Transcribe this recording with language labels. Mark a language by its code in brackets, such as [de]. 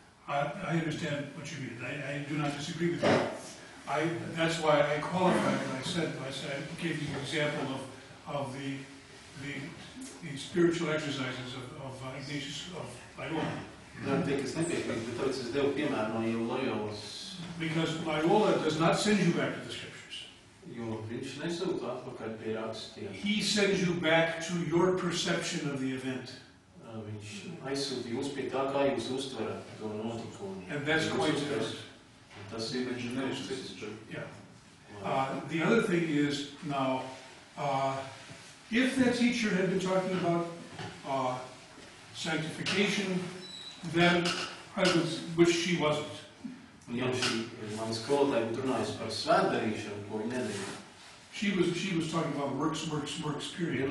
[en] I understand what you mean. I do not disagree with you. That's why I qualified what I said. I gave you an example of the spiritual exercises of Ignatius of Loyola. [lv] Kas nepiekrīt, bet tāpēc es devu piemēru no Loyolas. [en] Because Loyola does not send you back to the scriptures. [lv] Jo viņš nesūta atpakaļ pie rakstiem. [en] He sends you back to your perception of the event. [lv] Viņš aizsūta jūs pie tā, kā jūs uztverat to notikumu. [en] And that's quite different. [lv] Tas ir cits. [en] Yeah. The other thing is now, if that teacher had been talking about sanctification, then which she wasn't. [lv] Ja šī mani skolotāja būtu runājusi par svētdarīšanu, ko viņa nedarīja. [en] She was talking about works, period.